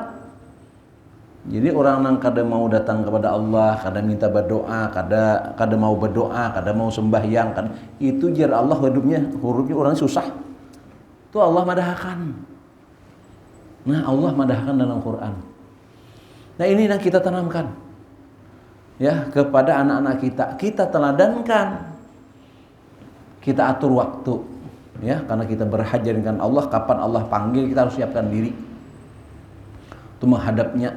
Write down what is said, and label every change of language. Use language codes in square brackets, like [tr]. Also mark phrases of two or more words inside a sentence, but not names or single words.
[bjn] Jadi orang yang kada mau datang kepada Allah, kada minta berdoa, kada mau berdoa, kada mau sembahyang, itu jar Allah hidupnya orang susah. Itu Allah madahkan. Nah, Allah madahkan dalam Quran. [id] Nah, ini yang kita tanamkan. ya kepada anak-anak kita. Kita teladankan, kita atur waktu, ya, karena kita berhajat dengan Allah. Kapan Allah panggil, kita harus siapkan diri untuk menghadapnya.